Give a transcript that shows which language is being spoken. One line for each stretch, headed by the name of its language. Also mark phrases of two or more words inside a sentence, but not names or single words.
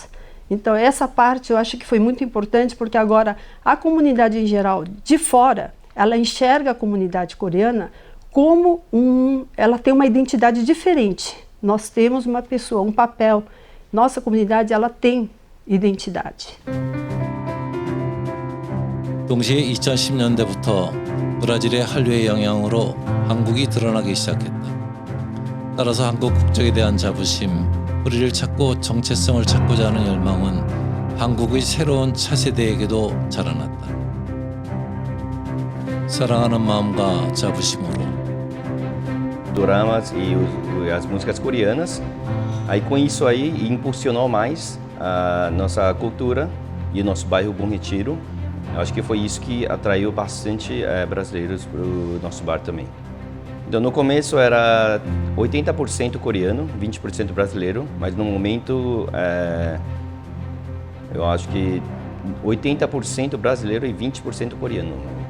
Portuguese: Então essa parte eu acho que foi muito importante, porque agora a comunidade em geral de fora, ela enxerga a comunidade coreana como ela tem uma identidade diferente. Nós temos uma pessoa, um papel. Nossa comunidade ela tem identidade.
Korean: 동시에 2010년대부터 브라질의 한류의 영향으로 한국이 드러나기 시작했다. 따라서 한국 국적에 대한 자부심, 뿌리를 찾고 정체성을 찾고자 하는 열망은 한국의 새로운 차세대에게도 자라났다. 사랑하는 마음과 자부심으로
Portuguese: doramas e as músicas coreanas. Aí com isso aí impulsionou mais a nossa cultura e o nosso bairro Bom Retiro. Eu acho que foi isso que atraiu bastante brasileiros para o nosso bar também. Então no começo era 80% coreano, 20% brasileiro, mas no momento eu acho que 80% brasileiro e 20% coreano no momento.